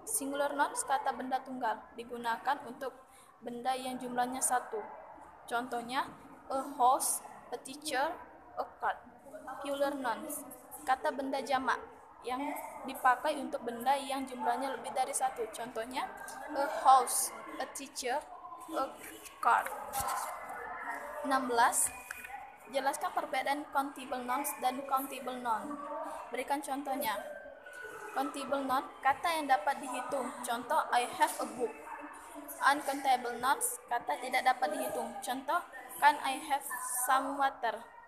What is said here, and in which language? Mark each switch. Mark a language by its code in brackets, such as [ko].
[id] Singular nouns kata benda tunggal digunakan untuk benda yang jumlahnya satu. Contohnya [en] a house, a teacher, a cat. [id] Plural nouns kata benda jamak yang dipakai untuk benda yang jumlahnya lebih dari satu. Contohnya, [en] a house, a teacher, a car. [id] 16. Jelaskan perbedaan countable nouns dan countable noun. Berikan contohnya. Countable noun, kata yang dapat dihitung. Contoh, [en] I have a book. [id] Uncountable nouns, kata tidak dapat dihitung. Contoh, [en] can I have some water?